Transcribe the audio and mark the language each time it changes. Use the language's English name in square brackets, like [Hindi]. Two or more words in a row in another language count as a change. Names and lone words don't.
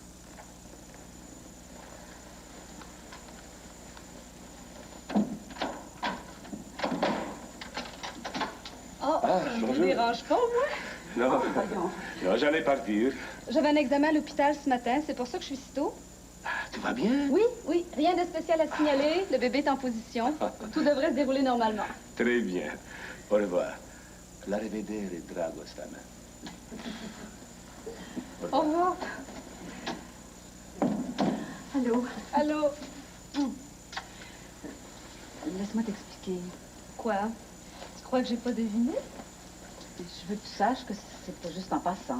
[French] Oh, je vous dérange pas, moi? Non, non, j'allais partir. J'avais un examen à l'hôpital ce matin, c'est pour ça que je suis si tôt. Ah, tout va bien? Oui, oui, rien de spécial à signaler. Le bébé est en position. Tout devrait se dérouler normalement. Très bien. Au revoir. [Romanian] L'arrivedere, dragostea mea. [French] Au revoir. Allô? Allô? Laisse-moi t'expliquer. Quoi? Tu crois que j'ai pas deviné? Je veux que tu saches que c'est pas juste en passant.